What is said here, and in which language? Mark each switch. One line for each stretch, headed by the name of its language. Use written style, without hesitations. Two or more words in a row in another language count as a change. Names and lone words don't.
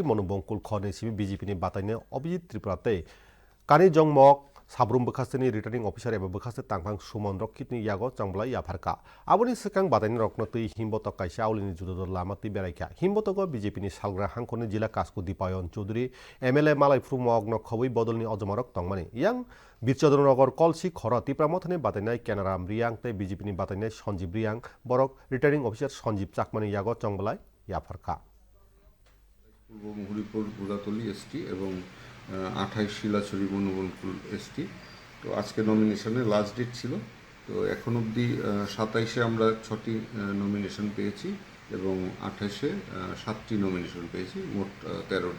Kok Borok: मनुबंकुल खने सिबि बीजेपी नि बाताइना अभिजित त्रिपुराते कानि जंगमक साब्रुम बखास्तेनि
English: returning officer
Kok Borok: एबा बखास्ते तांफां सुमन रक कितनि यागो चंबलाई याफारका आबनि सिकां बाताइना रकनो तै हिमबतक कायसा आवलिनि जुदोदर लामाति बेरायखा हिमबतक बीजेपी नि सालग्रा हांखनि जिला कास्कु दीपायन चौधरी एमएलए मालायफ्रु मगन खबै बदलनि अजमरक तंमानि यां बिरचन्द्रनगर कलसी खर तिप्रामथनि बाताइनाय केनाराम रियांग ते बीजेपी नि बाताइनाय सञ्जीव रियांग बरक
English: returning officer
Kok Borok: सञ्जीव चाकमानि यागो चंबलाई याफारका
Bangla: পূর্ব মুহুরীপুর বুড়াতলি এসটি এবং 28 শিলাছড়ি বনবনকুল এসটি। তো আজকে নমিনেশনের
English: last date
Bangla: ছিল। তো এখন অবধি 27-এ আমরা 6টি নমিনেশন পেয়েছি এবং 28-এ 7টি নমিনেশন পেয়েছি, মোট 13টি।